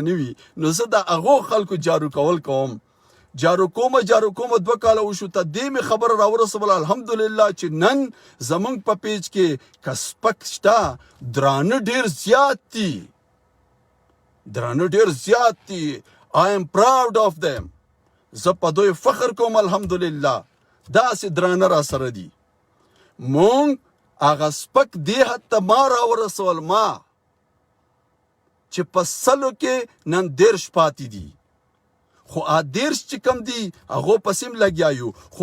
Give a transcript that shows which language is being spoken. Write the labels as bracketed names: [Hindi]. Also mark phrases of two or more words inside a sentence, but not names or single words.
[Pashto] نه وي نو زه د هغو خلکو جارو کول کوم جارو کومه 2 کاله وشو ته دې مې خبره راورسوله الحمدلله چې نن زمونږ په پیج کې که سپک شته درانه ډېر زیات دي درانه ډېر زیات دي [English] I am proud of them [Pashto] زه په دوی فخر کوم الحمدلله داسې درانه را سره دي مونږ هغه سپک دې حد ته ما راورسول ما چې په 100 کې نن 10 پاتې دي خو 10 چې کم دي هغو پسې هم لګیا یو خو